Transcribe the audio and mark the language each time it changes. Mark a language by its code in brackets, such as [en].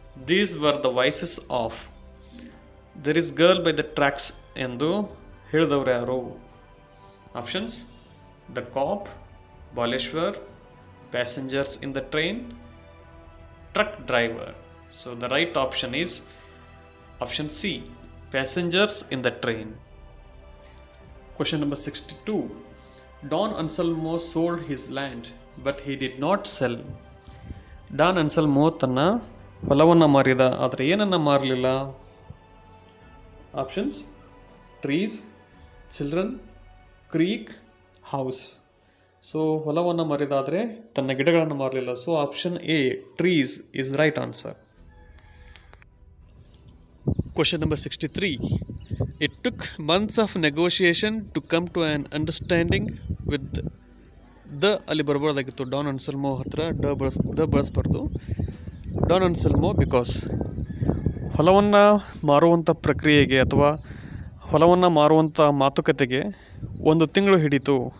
[en] These were the voices of. There is girl by the tracks [kn] ಎಂದು ಹೇಳಿದವರು ಯಾರು? [en] Options: the cop, Baleshwar, passengers in the train, truck driver. So the right option is option C, passengers in the train. Question number 62. Don Anselmo sold his land but he did not sell. [kn] Don ಅನ್ಸಲ್ಮೋ ತನ್ನ ಹೊಲವನ್ನು ಮಾರಿದ, ಆದರೆ ಏನನ್ನು ಮಾರಲಿಲ್ಲ? [en] Options: trees, children, creek, house. [kn] So ಹೊಲವನ್ನು ಮಾರಿದಾದರೆ ತನ್ನ ಗಿಡಗಳನ್ನು ಮಾರಲಿಲ್ಲ. [en] So option A, trees, is right answer. Question number 63. It took months of negotiation to come to an understanding with the [kn] ಅಲ್ಲಿ ಬರ್ಬೋದಾಗಿತ್ತು Don ಅನ್ಸಲ್ಮೋ ಹತ್ರ the ಬಳಸ್ಬಾರ್ದು. Don ಅನ್ಸಲ್ಮೋ because ಹೊಲವನ್ನು ಮಾರುವಂಥ ಪ್ರಕ್ರಿಯೆಗೆ ಅಥವಾ ಹೊಲವನ್ನು ಮಾರುವಂಥ ಮಾತುಕತೆಗೆ 1 ತಿಂಗಳು ಹಿಡಿತು.